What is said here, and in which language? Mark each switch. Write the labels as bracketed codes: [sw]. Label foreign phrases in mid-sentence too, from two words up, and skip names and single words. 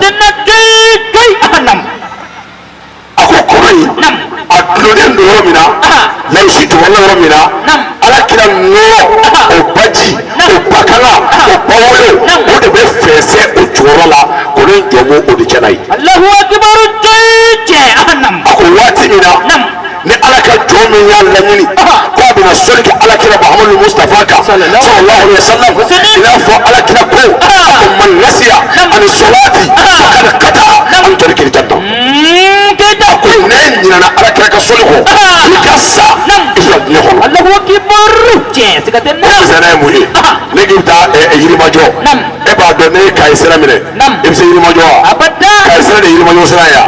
[bm] a ko kɔrɔ in a dulonnen don yɔrɔ min na larusi jukɔrɔla yɔrɔ min na alakira nɔrɔ o baji o bakala o bawolo o de bɛ fɛnsɛn o jukɔrɔ la kɔrɔ in jɔnbɔ o de cɛla ye a ko waati min na ni ala ka jɔn min y'a laɲini ko a bɛna sɔli kɛ alakira muhamadu mustafa kan [ar] صلى الله عليه وسلم [bm] i n'a fɔ alakira ko a ko [ar] من نسي عن الصلاة فقد خطأ عن طريق الجنة [bm] a ko ne ɲinana alakira ka sɔli kɔ i ka sa i ka diɲɛ kɔnɔ o misɛnna ye mun ye ne k'i bɛ taa yirimajɔ e b'a dɔn ne ye kaye sira minɛ i bɛ se yirimajɔ wa kaye sira de ye yirimajɔ sira ye